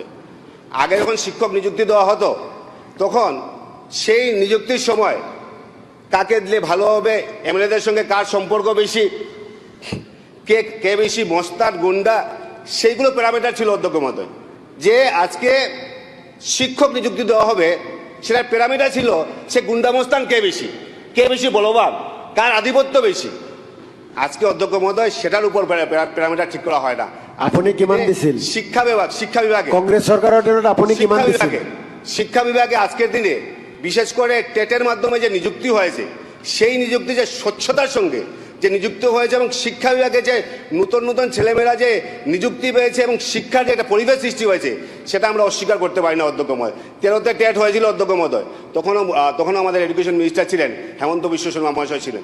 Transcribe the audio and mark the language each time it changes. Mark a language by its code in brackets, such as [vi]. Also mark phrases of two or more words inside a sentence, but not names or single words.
[bn] আগে যখন শিক্ষক নিযুক্তি দেওয়া হতো তখন সেই নিযুক্তির সময় কাকে দিলে ভালো হবে, এমএলএদের সঙ্গে কার সম্পর্ক বেশি, কে বেশি মস্তান গুন্ডা, সেইগুলো প্যারামিটার ছিল অধ্যক্ষ মহোদয়। যে আজকে শিক্ষক নিযুক্তি দেওয়া হবে সেটার প্যারামিটার ছিল সে গুন্ডা মস্তান কে বেশি বলবান, কার আধিপত্য বেশি। আজকে অধ্যক্ষ মহোদয় সেটার উপর প্যারামিটার ঠিক করা হয় না। [as] আপনি কিমান দিছিল [bn] শিক্ষা বিভাগে কংগ্রেস সরকারের আপনি [as] কিমান দিছিল [bn] শিক্ষা বিভাগে আজকের দিনে বিশেষ করে টেটের মাধ্যমে যে নিযুক্তি হয়েছে, সেই নিযুক্তি যে স্বচ্ছতার সঙ্গে যে নিযুক্ত হয়েছে এবং শিক্ষা বিভাগে যে নতুন ছেলেমেয়েরা যে নিযুক্তি পেয়েছে এবং শিক্ষার যে একটা পরিবেশ সৃষ্টি হয়েছে, সেটা আমরা অস্বীকার করতে পারি না অধ্যক্ষ মহোদয়। 13তে টেট হয়েছিল অধ্যক্ষ মহোদয়, তখনও আমাদের [en] education minister [bn] ছিলেন হেমন্ত বিশ্ব শর্মা মহাশয় ছিলেন।